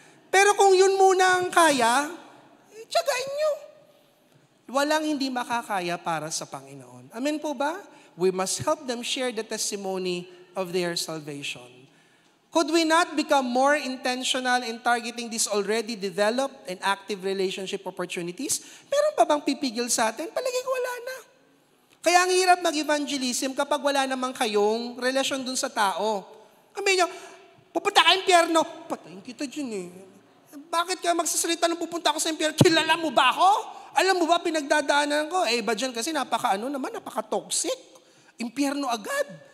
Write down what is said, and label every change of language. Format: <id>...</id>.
<tl>Pero kung yun muna ang kaya, tiyagain nyo. Walang hindi makakaya para sa Panginoon. Amen po ba?</tl> <en>We must help them share the testimony of their salvation. Could we not become more intentional in targeting these already developed and active relationship opportunities?</en> <tl>Meron pa bang pipigil sa atin? Palagay ko wala na. Kaya ang hirap mag-evangelism kapag wala namang kayong relasyon dun sa tao. Kami nyo, pupunta ka impyerno. Patayin kita dyan eh. Bakit ka magsasalita nung pupunta ako sa impyerno? Kilala mo ba ako? Alam mo ba pinagdadaanan ko? Iba dyan kasi napaka-toxic. Impyerno agad.</tl>